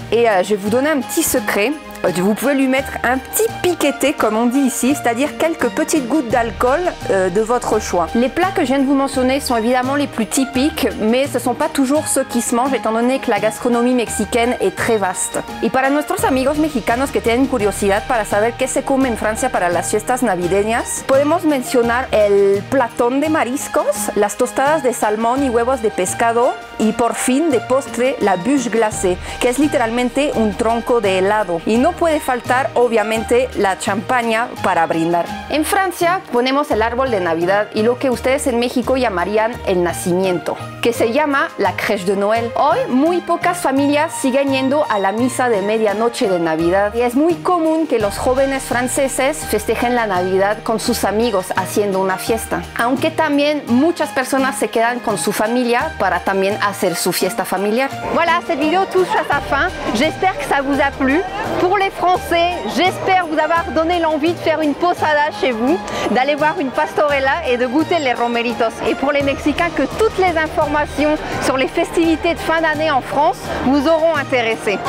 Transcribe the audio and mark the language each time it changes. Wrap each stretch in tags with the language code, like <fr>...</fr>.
<fr>Et je vais vous donner un petit secret. Vous pouvez lui mettre un petit piqueté, comme on dit ici, c'est-à-dire quelques petites gouttes d'alcool de votre choix. Les plats que je viens de vous mentionner sont évidemment les plus typiques, mais ce ne sont pas toujours ceux qui se mangent, étant donné que la gastronomie mexicaine est très vaste.</fr> <es>Y para nuestros amigos mexicanos que tienen curiosidad para saber qué se come en Francia para las fiestas navideñas, podemos mencionar el platón de mariscos, las tostadas de salmón y huevos de pescado, y por fin de postre</es> <fr>la bûche glacée,</fr> <es>que es literalmente un tronco de helado. Y no puede faltar obviamente la champaña para brindar. En Francia ponemos el árbol de Navidad y lo que ustedes en México llamarían el nacimiento, que se llama</es> <fr>la crèche de Noël.</fr> <es>Hoy muy pocas familias siguen yendo a la misa de medianoche de Navidad y es muy común que los jóvenes franceses festejen la Navidad con sus amigos haciendo una fiesta, aunque también muchas personas se quedan con su familia para también hacer su fiesta familiar.</es> <fr>Voilà, cette vidéo touche à sa fin. J'espère que ça vous a plu. Pour les Français, j'espère vous avoir donné l'envie de faire une posada chez vous, d'aller voir une pastorela et de goûter les romeritos. Et pour les Mexicains, que toutes les informations sur les festivités de fin d'année en France vous auront intéressé.</fr>